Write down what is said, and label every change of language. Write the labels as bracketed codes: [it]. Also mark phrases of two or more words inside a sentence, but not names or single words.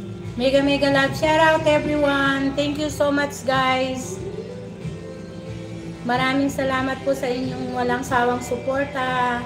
[en] Mega mega love shout out everyone. Thank you so much guys. [tl] Maraming salamat po sa inyong walang sawang suporta.